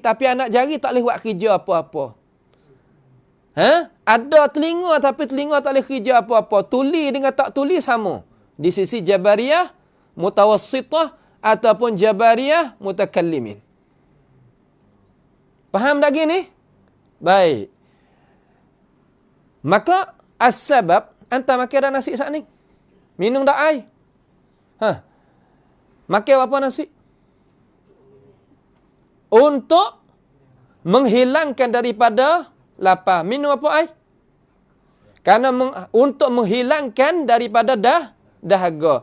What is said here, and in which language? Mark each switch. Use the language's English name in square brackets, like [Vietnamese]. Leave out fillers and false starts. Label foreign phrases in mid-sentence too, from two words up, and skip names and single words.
[Malay] Tapi anak jari tak boleh buat kerja apa-apa. Ada telinga tapi telinga tak boleh kerja apa-apa. Tuli dengan tak tuli sama. Di sisi Jabariyah Mutawassitah ataupun Jabariyah Mutakallimin. Faham tak gini? Baik. Maka [Arabic] السبب أنت [Malay] makan dah nasi saat ni. Minum dah air. Makan apa nasi? Untuk menghilangkan daripada lapar. Minum apa air? Karena untuk menghilangkan daripada dahaga.